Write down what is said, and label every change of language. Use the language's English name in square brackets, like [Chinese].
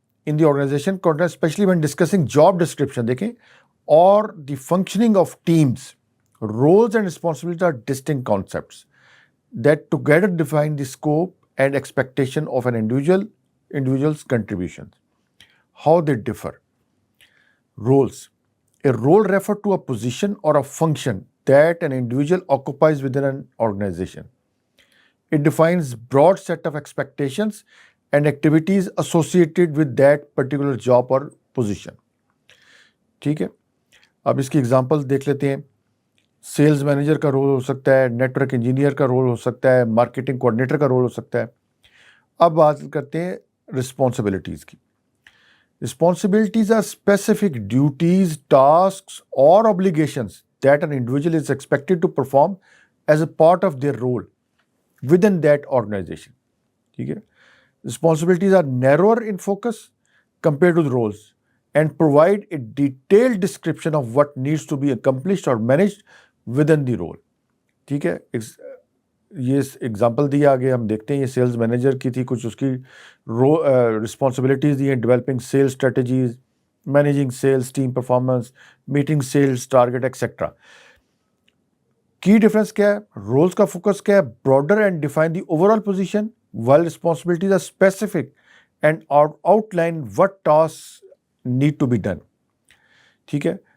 [English] in the organization context especially when discussing job description [Urdu] دیکھیں اور [English] The functioning of teams. Roles and responsibility are distinct concepts that together define the scope and expectation of an individual's contributions. How they differ. Roles. A role refers to a position or a function that an individual occupies within an organization. It defines broad set of expectations and activities associated with that particular job or position. [Urdu] ٹھیک ہے. اب اس کی example دیکھ لیتے ہیں. Sales manager کا role ہو سکتا ہے، نیٹ ورک انجینئر کا رول ہو سکتا ہے، مارکیٹنگ کوآرڈینیٹر کا رول ہو سکتا ہے. اب بات کرتے ہیں رسپانسبلٹیز کی. [English] Responsibilities are specific duties, tasks, or obligations that an individual is expected to perform as a part of their role within that organization. [Urdu] ٹھیک ہے. [English] Responsibilities are narrower in focus compared to the roles and provide a detailed description of what needs to be accomplished or managed within the role. [Urdu] ٹھیک ہے. یہ example دی آگے ہم دیکھتے ہیں. یہ سیلز مینیجر کی تھی، کچھ اس کی رسپانسبلٹیز دی ہیں: [English] Developing sales strategies, managing sales team performance, meeting sales target etcetera. [Urdu] کی ڈفرینس کیا ہے؟ [English] Roles کا focus کیا ہے؟ Broader and define the overall position, while responsibilities are specific and outline what task need to be done. [Urdu] ٹھیک ہے.